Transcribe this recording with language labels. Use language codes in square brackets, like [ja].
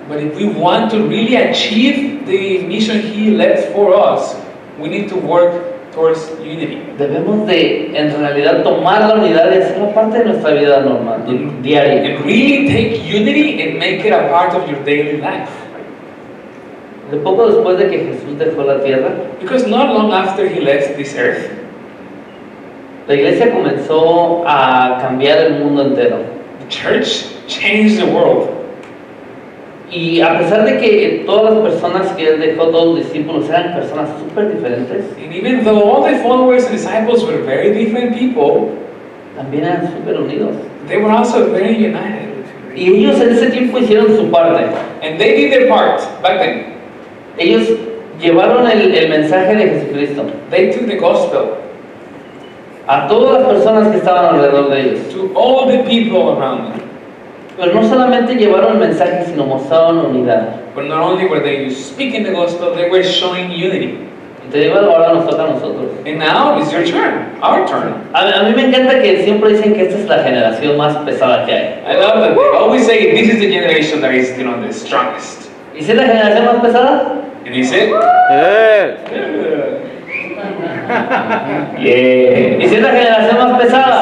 [en] But if we want to really achieve the mission he left for us, we need to work towards unity. [es] Debemos de, en realidad, tomar la unidad y hacerla parte de nuestra vida normal, diaria. [en] And really take unity and make it a part of your daily life. [es] De poco después de que Jesús dejó la tierra, [en] Because not long after he left this earth, [es] la iglesia comenzó a cambiar el mundo entero. [en] the church changed the world. [es] Y a pesar de que todas las personas que él dejó, todos los discípulos, eran personas súper diferentes, [en] And even though all the followers and disciples were very different people, [es] también eran súper unidos. [en] they were also very united. [es] Y ellos en ese tiempo hicieron su parte. [en] And they did their part back then. [es] Ellos llevaron el mensaje de Jesucristo [en] They took the gospel [es] a todas las personas que estaban alrededor de ellos. [en] to all the people around them. [es] Pero no solamente llevaron el mensaje, sino mostraron unidad. [en] But not only were they speaking the gospel, they were showing unity. [es] Y te digo algo, ahora nos toca a nosotros. [en] And now it's your turn, our turn. [es] A mí me encanta que siempre dicen que esta es la generación más pesada que hay. [en] I love that they always say this is the generation that is, the strongest. [es] ¿Y si es la generación más pesada? [en] And he said, Yeah. [es] ¿Y si es la generación más pesada?